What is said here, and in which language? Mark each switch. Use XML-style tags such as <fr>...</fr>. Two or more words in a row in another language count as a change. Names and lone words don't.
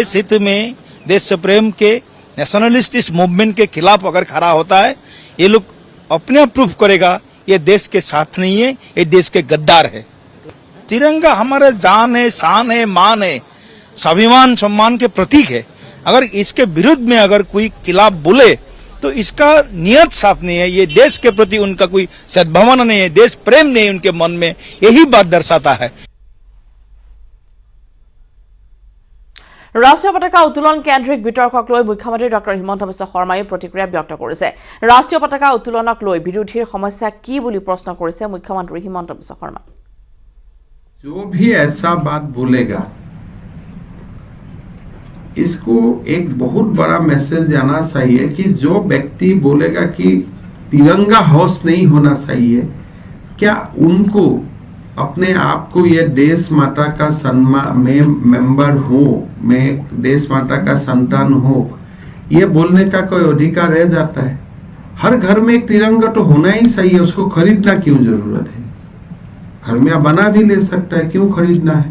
<hi>हित में देश प्रेम के नेशनलिस्ट इस मूवमेंट के खिलाफ अगर खड़ा होता है ये लोग अपने आप प्रूफ करेगा ये देश के साथ नहीं है ये देश के गद्दार है तिरंगा हमारा जान है शान है मान है स्वाभिमान सम्मान के प्रतीक है अगर इसके विरुद्ध में अगर कोई खिलाफ बोले तो इसका नियत साफ नहीं है ये देश के प्रति उनका कोई सद्भावना नहीं है देश प्रेम नहीं है उनके मन में यही बात दर्शाता है</hi> <as>ৰাষ্ট্ৰীয় পতাকা উত্তোলন কেন্দ্ৰিক বিতৰ্কক লৈ মুখ্যমন্ত্ৰী ডক্টৰ হিমন্ত বিশ্ব শৰ্মাই প্ৰতিক্ৰিয়া ব্যক্ত কৰিছে ৰাষ্ট্ৰীয় পতাকা উত্তোলনক লৈ বিৰোধীৰ সমস্যা কি বুলি প্ৰশ্ন কৰিছে মুখ্যমন্ত্ৰী হিমন্ত বিশ্ব শৰ্মা</as> <hi>जो भी ऐसा बात बोलेगा इसको एक बहुत बड़ा मैसेज जाना चाहिए कि जो व्यक्ति बोलेगा कि तिरंगा हाउस नहीं होना चाहिए क्या उनको अपने आप को ये देश माता का सम्मान में मेंबर हो मैं देश माता का संतान हो ये बोलने का कोई अधिकार रह जाता है हर घर में एक तिरंगा तो होना ही चाहिए उसको खरीदना क्यों जरूरत है घर में बना भी ले सकता है, क्यों खरीदना है?</hi>